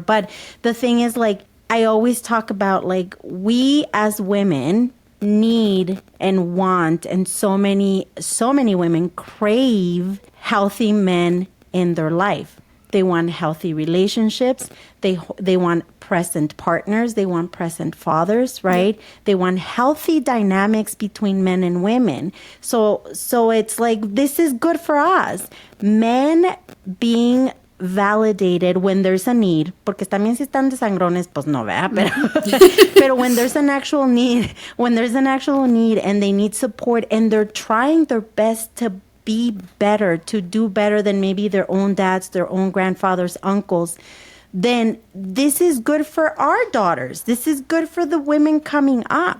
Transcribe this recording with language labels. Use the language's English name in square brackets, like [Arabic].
[English] But the thing is, like, I always talk about, like, we as women need and want, and so many women crave healthy men in their life. They want healthy relationships. They want present partners. They want present fathers, right? They want healthy dynamics between men and women. So it's like, this is good for us. Men being validated when there's a need, [Spanish] porque también si están de sangrones, pues no, ¿verdad? [English] Pero when there's an actual need, and they need support, and they're trying their best to be better, to do better than maybe their own dads, their own grandfathers, uncles, then this is good for our daughters. This is good for the women coming up.